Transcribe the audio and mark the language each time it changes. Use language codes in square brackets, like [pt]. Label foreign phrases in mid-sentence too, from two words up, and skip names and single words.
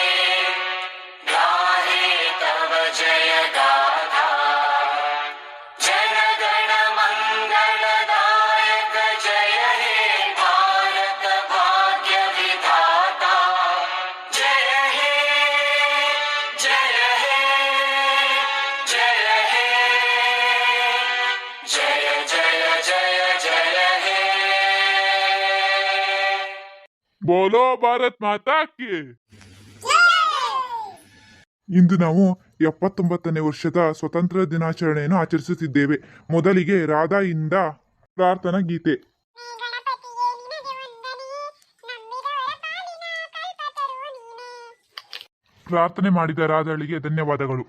[bn] গাহে তব জয় গাথা, জন গণ মঙ্গলদায়ক জয় হে ভারত ভাগ্য বিধাতা, জয় হে জয় হে জয় হে জয় জয় জয় জয় হে। [hi] बोलो भारत माता की. [kn] ಇಂದು ನಾವು 79ನೇ ವರ್ಷದ ಸ್ವತಂತ್ರ ದಿನಾಚರಣೆಯನ್ನು ಆಚರಿಸುತ್ತಿದ್ದೇವೆ. ಮೊದಲಿಗೆ ರಾಧಾಯಿಂದ ಪ್ರಾರ್ಥನಾ ಗೀತೆ. ಪ್ರಾರ್ಥನೆ ಮಾಡಿದ ರಾಧಾಳಿಗೆ ಧನ್ಯವಾದಗಳು.